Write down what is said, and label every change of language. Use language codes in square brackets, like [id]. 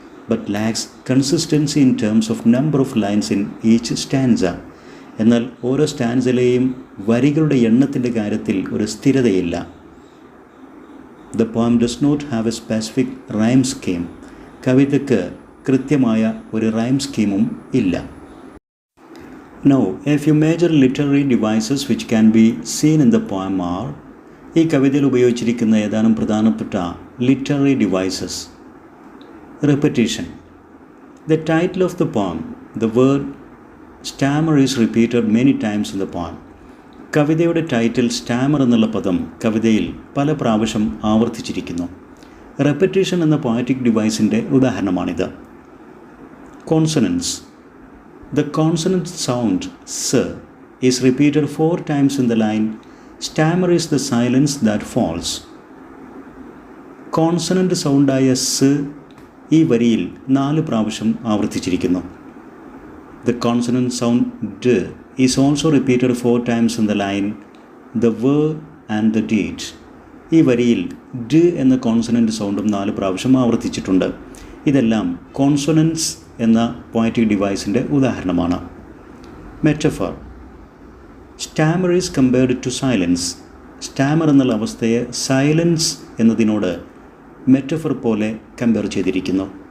[en] But lax consistency in terms of number of lines in each stanza. [ml] എന്നാൽ ഓരോ സ്റ്റാൻസിലെയും വരികളുടെ എണ്ണത്തിൻ്റെ കാര്യത്തിൽ ഒരു സ്ഥിരതയില്ല. [en] The poem does not have a specific rhyme scheme. [ml] കവിതയ്ക്ക് കൃത്യമായ ഒരു റൈം സ്കീമും ഇല്ല. [en] Now, a few major literary devices which can be seen in the poem are, [ml] ഈ കവിതയിൽ ഉപയോഗിച്ചിരിക്കുന്ന ഏതാനും പ്രധാനപ്പെട്ട literary devices. [en] Repetition. The title of the poem, the word stammer is repeated many times in the poem. [ml] കവിതയുടെ title Starmer എന്നുള്ള പദം കവിതയിൽ പല പ്രാവശ്യം ആവർത്തിച്ചിരിക്കുന്നു. റെപ്പറ്റീഷൻ എന്ന പോയറ്റിക് ഡിവൈസിൻ്റെ ഉദാഹരണമാണിത്. [en] Consonance. The consonant sound s is repeated 4 times in the line, stammer is the silence that falls. [ml] Consonant സൗണ്ടായ സ് ഈ വരിയിൽ 4 പ്രാവശ്യം ആവർത്തിച്ചിരിക്കുന്നു. [en] The consonant sound d is also repeated 4 times in the line, the verb and the deed. [ml] ഈ വരിയിൽ d എന്ന consonant സൗണ്ടും 4 പ്രാവശ്യം ആവർത്തിച്ചിട്ടുണ്ട്. ഇതെല്ലാം കോൺസൊണൻസ് എന്ന പോയറ്റിക് ഡിവൈസിൻ്റെ ഉദാഹരണമാണ്. Metaphor. [en] Stammer is compared to silence. [ml] Starmer എന്നുള്ള അവസ്ഥയെ സൈലൻസ് എന്നതിനോട് മെറ്റഫർ പോലെ കമ്പയർ ചെയ്തിരിക്കുന്നു.